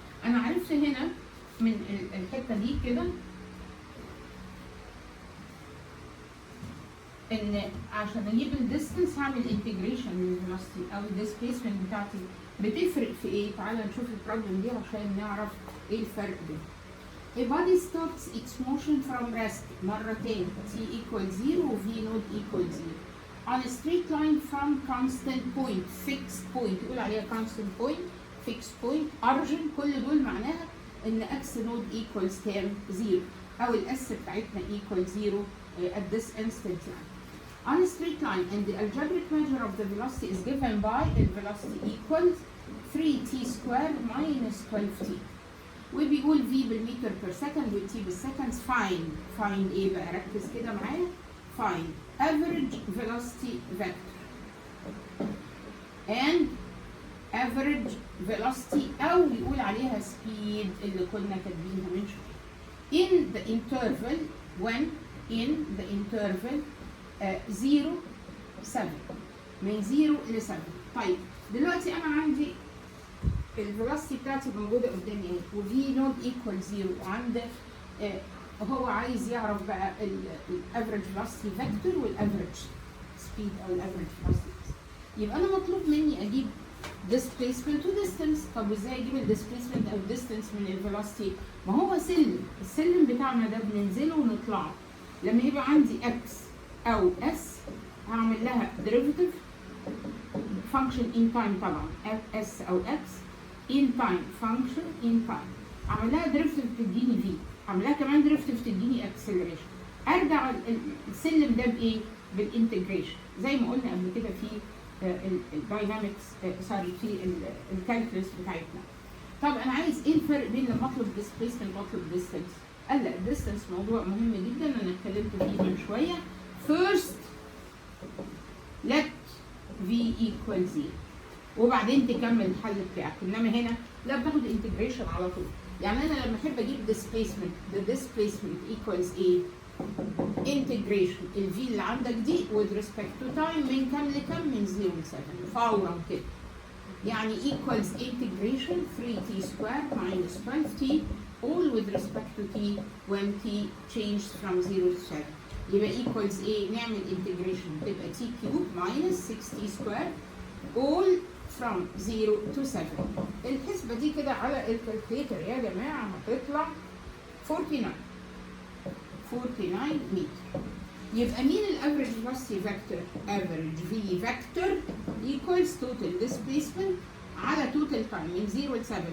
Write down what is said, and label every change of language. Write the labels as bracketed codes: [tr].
[ar] انا عرفت هنا من الحته دي كده ان عشان اجيب الديستنس هعمل integration للفيلوسيتي او الديسبيسمنت بتاعتي. بتفرق في ايه؟ تعالى نشوف البروبلم دي عشان نعرف ايه الفرق بينهم. [en] A body starts its motion from rest [ar] مرتين [en] t equals 0 و v not equals 0 on a straight line from constant point fixed point، [ar] يقول عليها [en] constant point fixed point origin، [ar] كل دول معناها ان [en] x not equals كام 0 [ar] او الاس بتاعتنا [en] equals 0 at this instant line on a straight line, and the algebraic measure of the velocity is given by the velocity equals 3t squared minus 12t. [ar] وبيقول v بالمتر per second و t بالسكند. find ايه بقى؟ ركز كده معايا. [en] find average velocity vector and average velocity [ar] او يقول عليها [en] speed [ar] اللي كنا كاتبينها من شويه. [en] in the interval when in the interval 0 7 [ar] من 0 ل 7. طيب دلوقتي انا عندي الفيلوسيتي بتاعتي موجوده قدامي اهي، وفي نوت ايكوال 0 عند هو عايز يعرف بقى الافريج فيلوسيتي فيكتور والافريج سبيد او الافريج فيلوسيتي. يبقى انا مطلوب مني اجيب displacement وديستنس. طب وازاي اجيب الديسبيسمنت او الديستنس من الفيلوسيتي؟ ما هو سلم، السلم بتاعنا ده بننزله ونطلعه. لما يبقى عندي x او s هعمل لها [en] derivative function in time [ar] طبعا s او x [en] in time function in time، [ar] اعمل لها derivative تديني v، اعمل لها كمان derivative تديني acceleration. ارجع السلم ده بايه؟ بالانتجريشن زي ما قلنا قبل كده في الداينامكس سوري في الكالكولس بتاعتنا. طب انا عايز ايه الفرق بين لما اطلب displacement واطلب distance؟ قال لا الديستنس موضوع مهم جدا انا اتكلمت فيه من شويه. [en] first let v equal 0 [ar] وبعدين تكمل الحل بتاعك. انما هنا لا بتاخد انتجريشن على طول. يعني انا لما احب اجيب displacement [en] the displacement equals [ar] ايه؟ integration ال v اللي عندك دي [en] with respect to time [ar] من كام لكام؟ من 0 ل 7 فورا كده. يعني [en] equals integration 3t squared minus 12t all with respect to t when t changed from 0 to 7. [ar] يبقى [en] equals [ar] ايه؟ نعمل [en] integration تبقى t cubed minus 6t squared all from 0 to 7. [ar] الحسبة دي كده على الكالكوليتر يا جماعة هتطلع 49 متر. يبقى مين [en] الافريج velocity vector? Average في vector equals total displacement على total time [ar] من 0 ل 7.